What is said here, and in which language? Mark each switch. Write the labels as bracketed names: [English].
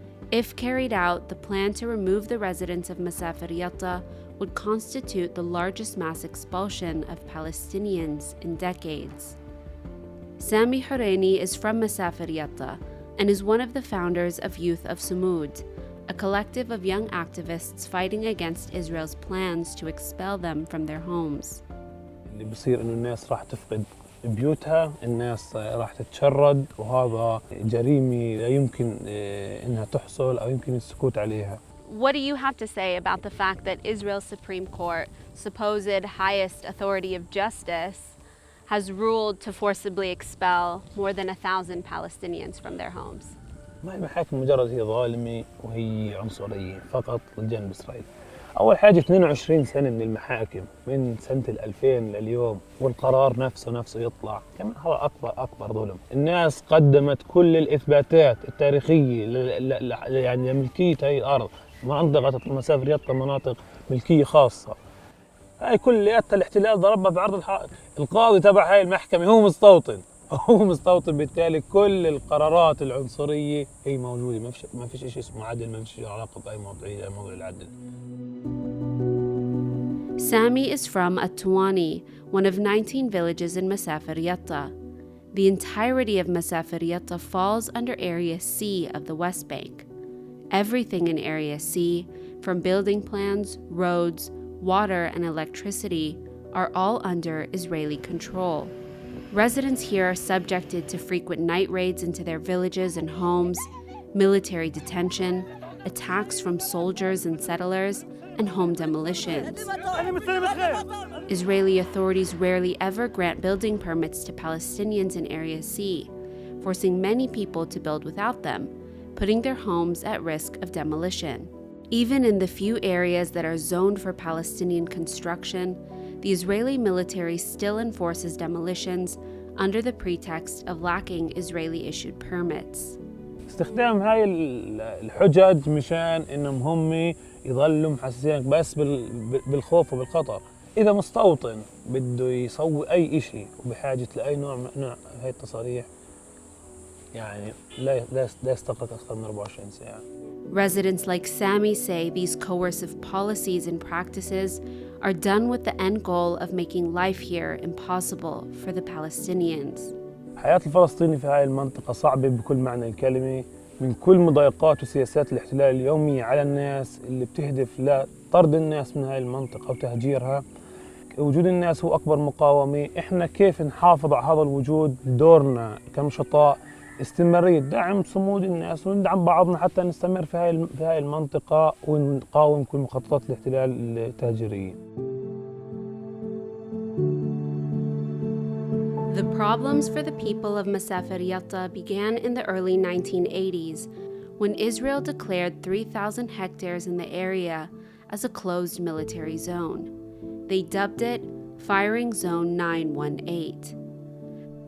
[English] If carried out, the plan to remove the residents of Masafer Yatta would constitute the largest mass expulsion of Palestinians in decades. Sami Horeini is from Masafer Yatta and is one of the founders of Youth of Sumud, a collective of young activists fighting against Israel's plans to expel them from their homes. [Arabic] اللي بصير إنه الناس راح تفقد بيوتها، الناس راح تتشرد، وهذا جريمة لا يمكن إنها تحصل أو يمكن السكوت عليها. [English] What do you have to say about the fact that Israel's Supreme Court, supposed highest authority of justice, has ruled to forcibly expel more than 1,000 Palestinians from their homes? [Arabic] ما هي محاكم مجرد هي ظالمة وهي عنصرية فقط لجانب إسرائيل. أول حاجة 22 سنة من المحاكم من سنة 2000 لليوم، والقرار نفسه يطلع، كمان هذا أكبر ظلم. الناس قدمت كل الإثباتات التاريخية يعني لملكية هاي الأرض، منطقة مسافر يطا مناطق ملكية خاصة. هاي كل يطا الاحتلال ضربها بعرض الحائط. القاضي تبع هاي المحكمة هو مستوطن هو مستوطن، بالتالي كل القرارات العنصرية هي موجودة. ما فيش شيء اسمه عدل، ما فيش شيء علاقة بأي موضوع العدل. [English] Sami is from Atwani, one of 19 villages in Masafer Yatta. The entirety of Masafer Yatta falls under Area C of the West Bank. Everything in Area C, from building plans, roads, water, and electricity, are all under Israeli control. Residents here are subjected to frequent night raids into their villages and homes, military detention, attacks from soldiers and settlers, and home demolitions. Israeli authorities rarely ever grant building permits to Palestinians in Area C, forcing many people to build without them, putting their homes at risk of demolition. Even in the few areas that are zoned for Palestinian construction, the Israeli military still enforces demolitions under the pretext of lacking Israeli-issued permits. [Arabic] استخدام هاي الحجج مشان انهم هم يظلوا محسسينك بس بالخوف وبالخطر. اذا مستوطن بده يسوي اي شيء وبحاجه لاي نوع من هاي التصاريح، يعني لا يستغرق اكثر من 24 ساعه. [English] Residents like Sami say these coercive policies and practices are done with the end goal of making life here impossible for the Palestinians. [Arabic] حياة الفلسطيني في هاي المنطقة صعبة بكل معنى الكلمة، من كل مضايقات وسياسات الاحتلال اليومية على الناس اللي بتهدف لطرد الناس من هاي المنطقة وتهجيرها. وجود الناس هو أكبر مقاومة. إحنا كيف نحافظ على هذا الوجود؟ دورنا كنشطاء استمرارية دعم صمود الناس وندعم بعضنا حتى نستمر في هاي المنطقة ونقاوم كل مخططات الاحتلال التهجيرية. [English] The problems for the people of Masafer Yatta began in the early 1980s when Israel declared 3,000 hectares in the area as a closed military zone. They dubbed it Firing Zone 918.